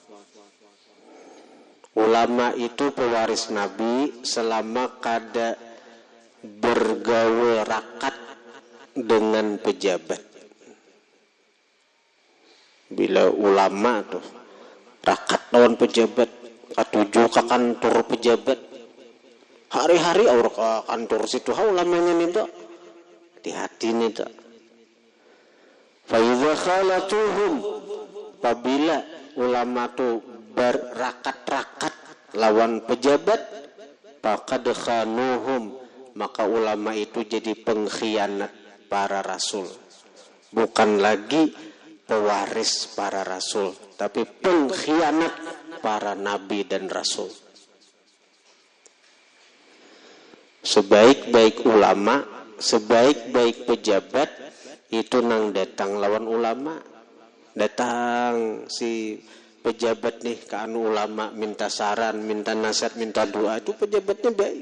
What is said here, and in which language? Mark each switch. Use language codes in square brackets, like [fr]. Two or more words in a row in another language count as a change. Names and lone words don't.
[bjn] Ulama itu pewaris Nabi selama kada bergaul rakat dengan pejabat. Bila ulama tuh rakat lawan pejabat, katuju ke kantor pejabat, hari-hari aur ke kantor situ ulamanya ninta di hati ninta. [ar] فإذا خالطوهم, [bjn] apabila ulama tu berakat-rakat lawan pejabat, [ar] فقد خانوهم, [bjn] maka ulama itu jadi pengkhianat para rasul. Bukan lagi pewaris para rasul, tapi pengkhianat para nabi dan rasul. Sebaik-baik ulama, sebaik-baik pejabat itu nang datang lawan ulama. Datang si pejabat nih ke anu ulama, minta saran, minta nasihat, minta doa, itu pejabatnya baik.